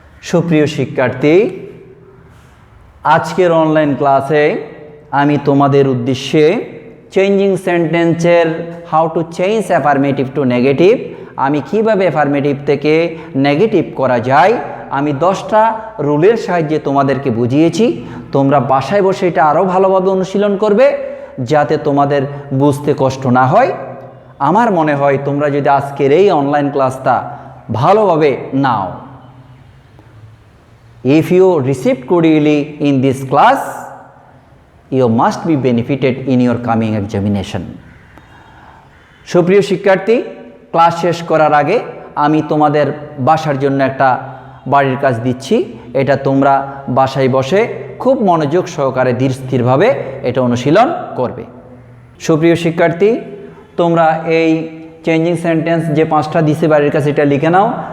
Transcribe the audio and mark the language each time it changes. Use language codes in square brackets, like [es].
[bn] সুপ্রিয় শিক্ষার্থী, আজকের অনলাইন ক্লাসে আমি তোমাদের উদ্দেশ্যে চেঞ্জিং সেন্টেন্সের how to change affirmative two negative, আমি কিভাবে অ্যাফার্মেটিভ থেকে নেগেটিভ করা যায়, আমি 10টা রুলের সাহায্যে তোমাদেরকে বুঝিয়েছি। তোমরা বাসায় বসে এটা আরও ভালোভাবে অনুশীলন করবে যাতে তোমাদের বুঝতে কষ্ট না হয়। আমার মনে হয় তোমরা যদি আজকের এই অনলাইন ক্লাসটা ভালোভাবে নাও, [en] if you received cordially in this class, you must be benefited in your coming examination. [bn] সুপ্রিয় শিক্ষার্থী, ক্লাস শেষ করার আগে আমি তোমাদের বাসার জন্য একটা বাড়ির কাজ দিচ্ছি। এটা তোমরা বাসায় বসে খুব মনোযোগ সহকারে ধীর স্থিরভাবে এটা অনুশীলন করবে। সুপ্রিয় শিক্ষার্থী, তোমরা এই চেঞ্জিং সেন্টেন্স যে 5টা দিছে বাড়ির কাছে এটা লিখে নাও।